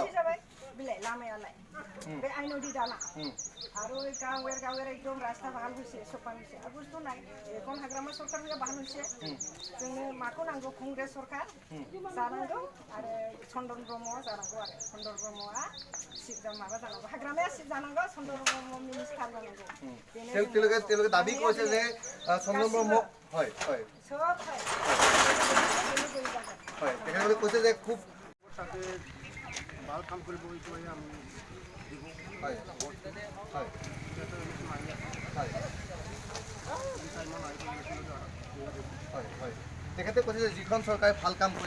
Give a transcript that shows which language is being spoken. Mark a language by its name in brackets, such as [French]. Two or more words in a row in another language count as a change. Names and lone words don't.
[Bodo] बिलाय लामायालाय बे आइ नदि दालां आरो गावेर एकदम रास्ता बाहाल होसे सफा होसे आरो बुस्थु नाय এখন हाग्रामा सरकार बाहाल होसे जोंनो माखौ नांगौ कंग्रेस सरकार जानांगौ आरो चन्दन ब्रह्म जानांगौ आरो चन्दन ब्रह्मआ सिगां माबा जानांगौ हाग्रामाया सिगां जानांगौ चन्दन ब्रह्म मिनिस्टार जानांगौ [Assamese] তেওঁলোকে দাবী কৰিছে যে চন্দন ব্ৰহ্ম হয় হয় সব হয় হয় তেখেতলোকে কৈছে যে খুব সাথে ভাল কাম কৰিব বুলি আমি দিব হয় হয় হয় হয় তেখেতে কৈছে যে যিখন চৰকাৰে ভাল কাম কৰিব